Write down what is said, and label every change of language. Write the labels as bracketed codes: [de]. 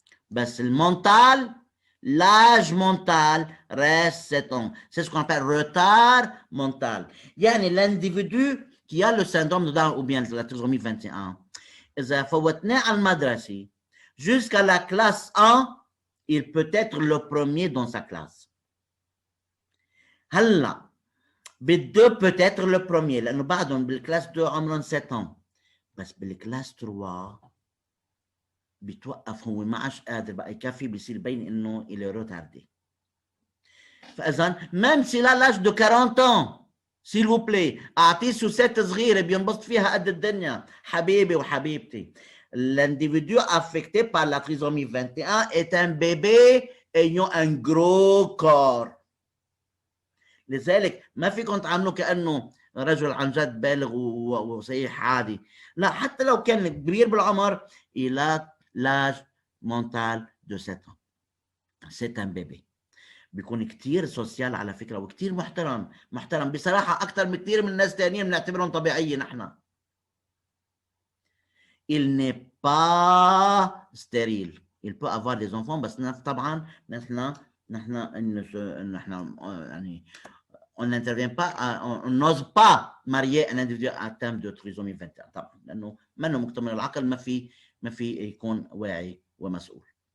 [ar] بس المنتال, [fr] l'âge mental reste 7 ans. C'est ce qu'on appelle retard mental. يعني l'individu qui a le syndrome de Down ou bien la trisomie 21, [ar] إذا فوتناه على المدرسة [fr] jusqu'à la classe 1, il peut être le premier dans sa classe. [ar] هلا بده [fr] peut être le premier [ar] لأنه بعدهم بالكلاس 2 عمرهم [fr] 7 ans. [ar] بس بالكلاس 3 بيتوقف هو ما عادش قادر بقى يكفي بيصير بين إنه [fr] il est retardé. [ar] فإذا [fr] même s'il a l'âge de 40 ans, s'il vous plaît, [ar] أعطيه سوسات صغيرة بينبسط فيها قد الدنيا. حبيبي وحبيبتي. [fr] l'individu affecté par la trisomie 21 est un bébé ayant un gros corps. [ar] لذلك ما فيكم تعاملوا كأنه رجل عن جد بالغ وصحيح عادي. لا، حتى لو كان كبير بالعمر [fr] il a l'âge mental de 7 ans. C'est un bébé. [ar] بيكون كتير سوسيال على فكرة وكتير محترم بصراحة أكثر من كتير من الناس تانيين بنعتبرهم طبيعيين نحن. [fr] Il n'est pas stérile. Il peut avoir des enfants [ar] بس طبعا نحن يعني [fr] on n'intervient pas, on n'ose pas marier un individu atteint de trisomie 21 [ar] طبعا لأنه منه مكتمل العقل، ما في يكون واعي ومسؤول.